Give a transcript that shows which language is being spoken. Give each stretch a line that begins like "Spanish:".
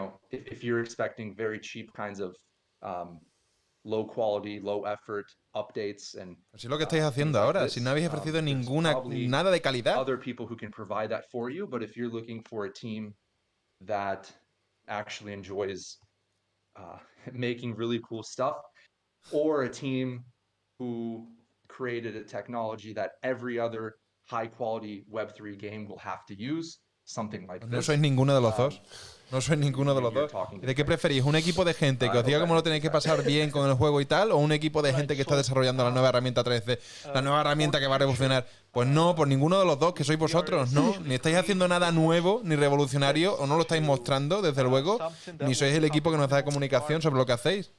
English: If you're expecting very cheap kinds of low quality, low effort updates and
Spanish: así es lo que estáis haciendo ahora, si no habéis ofrecido nada de calidad.
English: Other people who can provide that for you, but if you're looking for a team that actually enjoys making really cool stuff, or a team who created a technology that every other high quality Web3 game will have to use, something like this.
Spanish: No sois ninguno de los dos. No sois ninguno de los dos. ¿De qué preferís? ¿Un equipo de gente que os diga cómo lo tenéis que pasar bien con el juego y tal? ¿O un equipo de gente que está desarrollando la nueva herramienta 3D? La nueva herramienta que va a revolucionar. Pues no, por ninguno de los dos, que sois vosotros, no. Ni estáis haciendo nada nuevo, ni revolucionario, o no lo estáis mostrando, desde luego, ni sois el equipo que nos da comunicación sobre lo que hacéis.